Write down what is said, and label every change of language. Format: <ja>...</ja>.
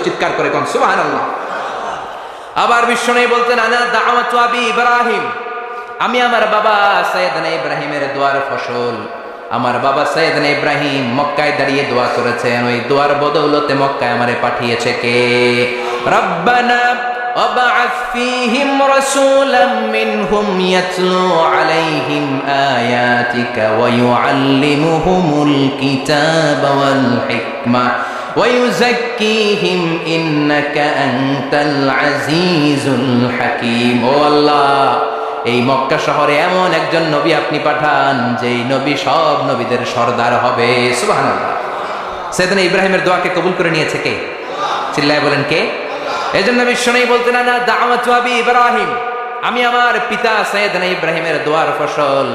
<bn>চিৎকার করে কোন সুবহানাল্লাহ। আবার বিশ্বনবী বলতেন,</bn> <ar>আনা দাওয়াতু আবি ইব্রাহিম,</ar> <bn>আমি আমার বাবা সাইয়েদনা ইব্রাহিমের দোয়ার ফসল। আমার বাবা সাইয়েদনা ইব্রাহিম মক্কায় দাঁড়িয়ে দোয়া করেছেন, ওই দোয়ার বদৌলতে মক্কায় আমারে পাঠিয়েছে কে?</bn> <ar>রব্বানা وابعث فيهم رسولا منهم يتلو عليهم آياتك ويعلمهم الكتاب والحكمة ويزكيهم إنك أنت العزيز الحكيم.</ar> <bn>ও আল্লাহ, এই মক্কা শহরে এমন একজন নবী আপনি পাঠান, যেই নবী সব নবীদের সর্দার হবে। সুবহানাল্লাহ। সাইয়েদনা ইব্রাহিমের দোয়াকে কবুল করে নিয়েছে কে? চিল্লায় বলেন কে? এজন্য বিশ্বনবী বলতেন,</bn> <ar>না দাওয়াতু আবি ইব্রাহিম,</ar> <bn>আমি আমার পিতা সাইয়েদনা ইব্রাহিমের দোয়ার ফসল।</bn>